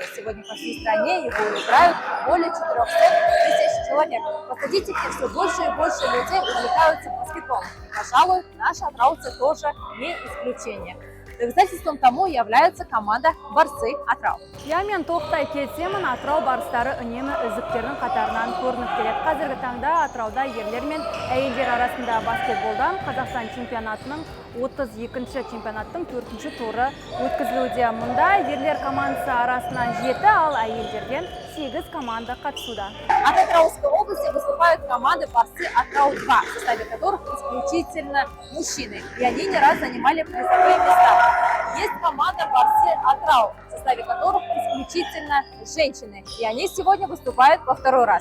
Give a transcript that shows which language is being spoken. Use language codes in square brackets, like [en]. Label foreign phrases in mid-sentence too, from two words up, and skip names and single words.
[ru] Сегодня по всей стране его играют более 400 тысяч человек. По статистике все больше и больше людей увлекаются баскетболом. Пожалуй, наши атырауцы тоже не исключение. Доказательством тому является команда «Барсы Атырау». [kk] Мен тоқтай келсемін, Атырау барыстары үнемі үздіктердің қатарынан көрініп келеді. Қазіргі таңда Атырауда ерлер мен әйелдер арасында баскетболдан Қазақстан чемпионатының 32-ші чемпионаттың 4-ші туры өткізілуде. Мұнда ерлер командасы арасынан 7, ал әйелдерден 8 команда қатысуда. [ru] От Атырауской области выступают команды «Барсы Атырау-2», в составе которых исключительно мужчины, и они не раз занимали призовые места. Есть команда «Барсы Атырау», в составе которых исключительно женщины, и они сегодня выступают во второй раз.